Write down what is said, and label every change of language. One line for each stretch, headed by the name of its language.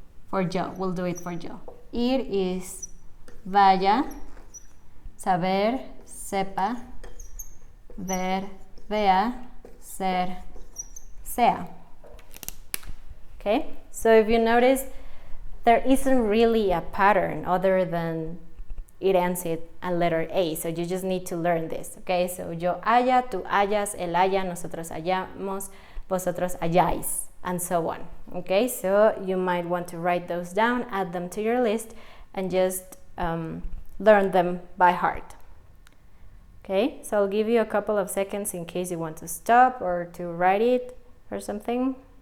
English: For yo, we'll do it for yo. Ir is vaya, saber, sepa, ver, vea, ser, sea. Okay, so if you notice, there isn't really a pattern other than it ends with a letter A, so you just need to learn this, okay?
Spanish: So yo haya, tú hayas, él haya, nosotros hayamos, vosotros hayáis,
English: and so on, okay? So you might want to write those down, add them to your list, and just learn them by heart. Okay, so I'll give you a couple of seconds in case you want to stop or to write it or something.